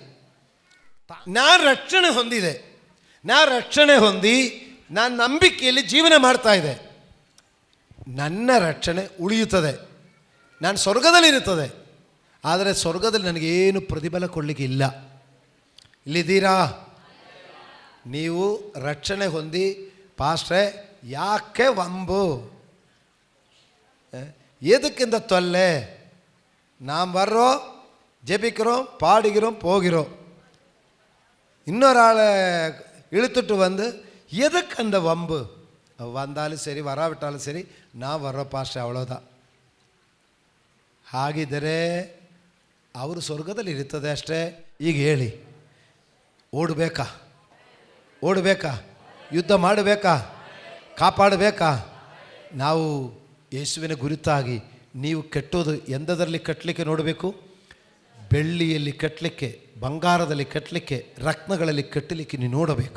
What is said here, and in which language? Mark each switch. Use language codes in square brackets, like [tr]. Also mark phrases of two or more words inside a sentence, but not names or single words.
[kn] ನಾನು ರಕ್ಷಣೆ ಹೊಂದಿದೆ, ನಾನು ರಕ್ಷಣೆ ಹೊಂದಿ ನಾನು ನಂಬಿಕೆಯಲ್ಲಿ ಜೀವನ ಮಾಡ್ತಾ ಇದೆ, ನನ್ನ ರಕ್ಷಣೆ ಉಳಿಯುತ್ತದೆ, ನಾನು ಸ್ವರ್ಗದಲ್ಲಿರುತ್ತದೆ. ಆದರೆ ಸ್ವರ್ಗದಲ್ಲಿ ನನಗೇನು ಪ್ರತಿಫಲ ಕೊಡಲಿಕ್ಕೆ ಇಲ್ಲ. ಇಲ್ಲಿದ್ದೀರಾ? ನೀವು ರಕ್ಷಣೆ ಹೊಂದಿ ಪಾಸ್ಟ್ರೇ ಯಾಕೆ [ta] வம்பு, எதுக்கு இந்த தொல்லை, நாம் வர்றோம், ஜெபிக்கிறோம், பாடுகிறோம், போகிறோம். இன்னொரு ஆளை இழுத்துட்டு வந்து எதுக்கு அந்த வம்பு, வந்தாலும் சரி வராவிட்டாலும் சரி நான் வர்றோம் பாஸ்டர், அவ்வளோதான். [kn] ಹಾಗಿದ್ದರೆ ಅವರು ಸ್ವರ್ಗದಲ್ಲಿ ಇರ್ತದೆ ಅಷ್ಟೇ. ಈಗ ಹೇಳಿ, ಓಡಬೇಕಾ? ಯುದ್ಧ ಮಾಡಬೇಕಾ? ಕಾಪಾಡಬೇಕಾ? ನಾವು ಯೇಸುವಿನ ಗುರುತಾಗಿ ನೀವು ಕೆಟ್ಟೋದು ಎಂದರಲ್ಲಿ ಕಟ್ಟಲಿಕ್ಕೆ ನೋಡಬೇಕು, ಬೆಳ್ಳಿಯಲ್ಲಿ ಕಟ್ಟಲಿಕ್ಕೆ, ಬಂಗಾರದಲ್ಲಿ ಕಟ್ಟಲಿಕ್ಕೆ, ರತ್ನಗಳಲ್ಲಿ ಕಟ್ಟಲಿಕ್ಕೆ ನೀವು ನೋಡಬೇಕು.